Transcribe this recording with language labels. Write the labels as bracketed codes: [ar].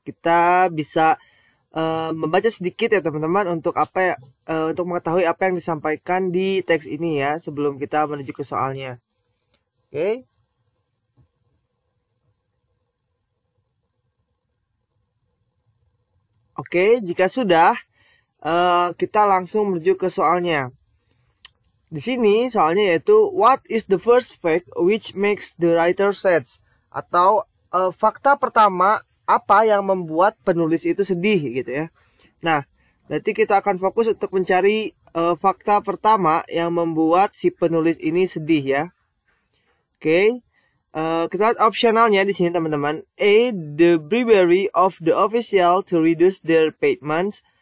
[id] Kita bisa membaca sedikit ya teman-teman untuk untuk mengetahui apa yang disampaikan di teks ini ya, sebelum kita menuju ke soalnya. Oke. Oke, jika sudah, kita langsung menuju ke soalnya. Di sini soalnya yaitu [en] what is the first fact which makes the writer sad? [id] Atau fakta pertama apa yang membuat penulis itu sedih gitu ya. Nah, berarti kita akan fokus untuk mencari fakta pertama yang membuat si penulis ini sedih ya. Oke. Kita lihat opsionalnya di sini teman-teman. [en] A, the bribery of the official to reduce their payments.